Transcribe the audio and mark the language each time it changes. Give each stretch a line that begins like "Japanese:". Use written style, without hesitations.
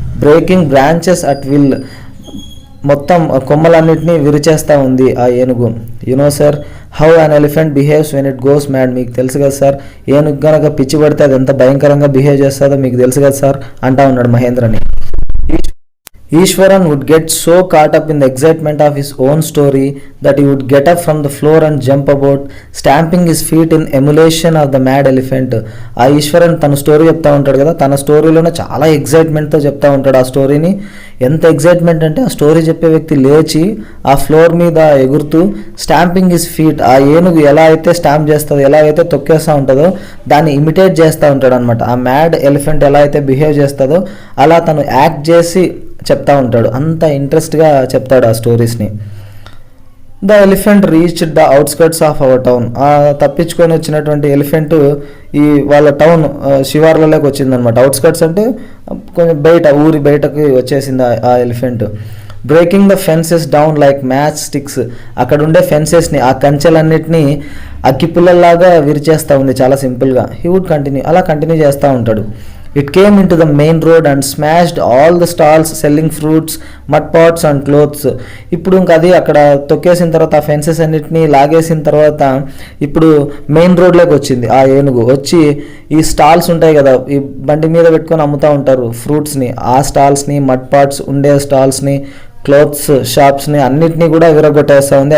English: breaking branches at will,
Telugu: మొత్తం కొమ్మలన్నిటినీ విరిచేస్తూ ఉంది ఆ ఏనుగు.
English: You know sir how an elephant behaves when it goes mad.
Telugu: మీకు తెలుసు కదా సార్, ఏనుగు గనక పిచ్చి పడితే అది ఎంత భయంకరంగా బిహేవ్ చేస్తుందో మీకు తెలుసు కదా సార్ అంటా ఉన్నాడు మహేంద్రని.
English: Ishwaran would get so caught up in the excitement of his own story that he would get up from the floor and jump about, stamping his feet in emulation of the mad elephant.
Telugu: ఆ ఈశ్వరన్ తన story చెప్తా ఉంటాడు కదా, తన స్టోరీలోనే చాలా ఎగ్జైట్మెంట్తో చెప్తా ఉంటాడు ఆ స్టోరీని. ఎంత ఎగ్జైట్మెంట్ అంటే ఆ స్టోరీ చెప్పే వ్యక్తి లేచి ఆ ఫ్లోర్ మీద ఎగురుతూ
English: stamping his feet,
Telugu: ఆ ఏనుగు ఎలా అయితే స్టాంప్ చేస్తుందో, ఎలా అయితే తొక్కేస్తూ ఉంటుందో దాన్ని ఇమిటేట్ చేస్తూ ఉంటాడు అనమాట. ఆ మ్యాడ్ ఎలిఫెంట్ ఎలా అయితే బిహేవ్ చేస్తుందో అలా తను యాక్ట్ చేసి చెప్తా ఉంటాడు. అంత ఇంట్రెస్ట్గా చెప్తాడు ఆ స్టోరీస్ని.
English: The elephant reached the outskirts of our town.
Telugu: ఆ తప్పించుకొని వచ్చినటువంటి ఎలిఫెంట్ ఈ వాళ్ళ టౌన్ శివార్లలోకి వచ్చిందనమాట. అవుట్స్కర్ట్స్ అంటే కొంచెం బయట, ఊరి బయటకు వచ్చేసింది ఆ elephant.
English: Breaking the fences down like match sticks.
Telugu: అక్కడ ఉండే ఫెన్సెస్ని, ఆ కంచెలన్నిటినీ అగ్గిపుల్లల్లాగా విరిచేస్తూ ఉంది చాలా సింపుల్గా.
English: he would continue,
Telugu: అలా కంటిన్యూ చేస్తూ ఉంటాడు.
English: It came into the main road and smashed all the stalls selling fruits, mud pots and clothes.
Telugu: ఇప్పుడు ఇంకా అది అక్కడ తొక్కేసిన తర్వాత ఆ ఫెన్సెస్ అన్నిటిని లాగేసిన తర్వాత ఇప్పుడు మెయిన్ రోడ్లోకి వచ్చింది ఆ ఏనుగు. వచ్చి ఈ స్టాల్స్ ఉంటాయి కదా, ఈ బండి మీద పెట్టుకొని అమ్ముతూ ఉంటారు ఫ్రూట్స్ని, ఆ స్టాల్స్ని, మడ్ పాట్స్ ఉండే స్టాల్స్ని, క్లోత్స్ షాప్స్ని అన్నిటినీ కూడా విరగొట్టేస్తూ ఉంది.